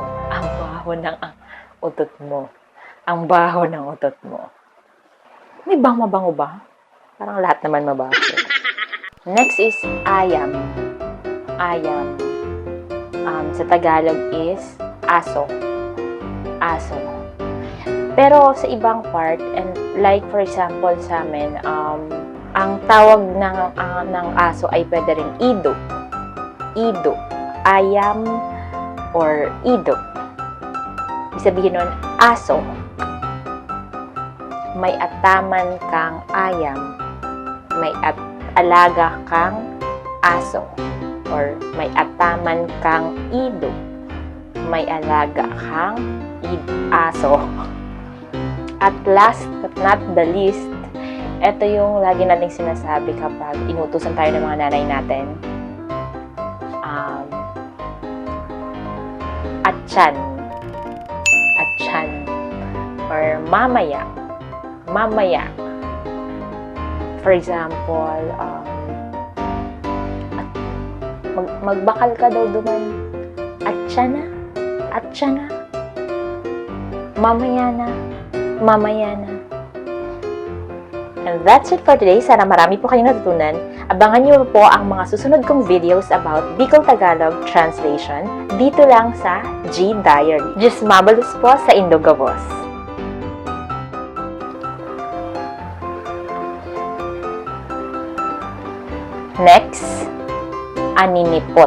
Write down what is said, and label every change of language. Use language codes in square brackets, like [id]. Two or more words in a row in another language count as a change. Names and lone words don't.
[tl] Ang baho ng utot mo. Ang baho ng utot mo. May mabango ba? Parang lahat naman mabaho. [en] Next is ayam. Ayam. [tl] Sa Tagalog is aso. Aso. Pero sa ibang part, [en] and like for example [tl] sa amin, ang tawag ng aso ay pwede rin ido. [bik] Ido. Ayam or ido. [tl] Ibig sabihin nun, aso. [bik] May ataman kang ayam. [tl] May alaga kang aso. [bik] Or may ataman kang ido. [tl] May alaga kang aso. [en] At last but not the least, [tl] ito yung lagi nating sinasabi kapag inutusan tayo ng mga nanay natin. [bik] Atyan. Atyan. Or mamaya. [tl] Mamaya. [en] For example, [bik] magbakal ka daw duman. Atyan na. Atyan na. [tl] Mamaya na. Mamaya na. [en] And that's it for today. [tl] Sana marami po kayong natutunan. Abangan niyo po ang mga susunod kong videos [en] about Bicol-Tagalog translation [tl] dito lang sa G Diary. [bik] Just mabalus po sa Indogabos. Next, aninipot.